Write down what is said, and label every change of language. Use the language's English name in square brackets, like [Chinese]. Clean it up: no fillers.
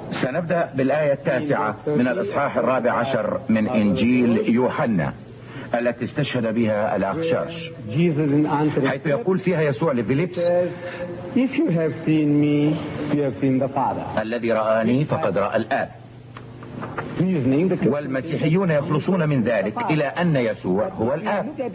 [Arabic] سنبدأ بالآية التاسعة من الإصحاح الرابع عشر من إنجيل يوحنا التي استشهد بها الأخ شرش، حيث يقول فيها يسوع لفيليبس: [English] If you have seen me, you have seen the Father. [Arabic] الذي رآني فقد رأى الآب. والمسيحيون يخلصون من ذلك إلى أن يسوع هو الآب.